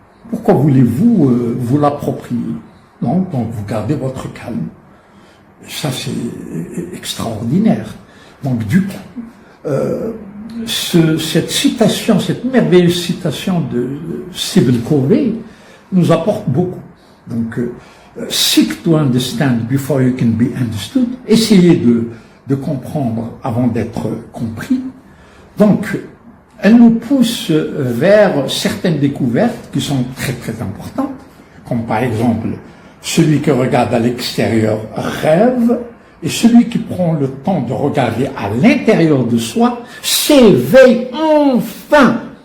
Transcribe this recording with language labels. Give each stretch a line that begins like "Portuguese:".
French: Pourquoi voulez-vous vous l'approprier? Non, donc vous gardez votre calme. Et ça, c'est extraordinaire. Donc du coup, cette citation, cette merveilleuse citation de Stephen Covey nous apporte beaucoup. Donc,
English: seek to understand before you can be understood.
French: Essayez de comprendre avant d'être compris. Donc, elle nous pousse vers certaines découvertes qui sont très très importantes, comme par exemple, celui qui regarde à l'extérieur rêve, et celui qui prend le temps de regarder à l'intérieur de soi s'éveille enfin.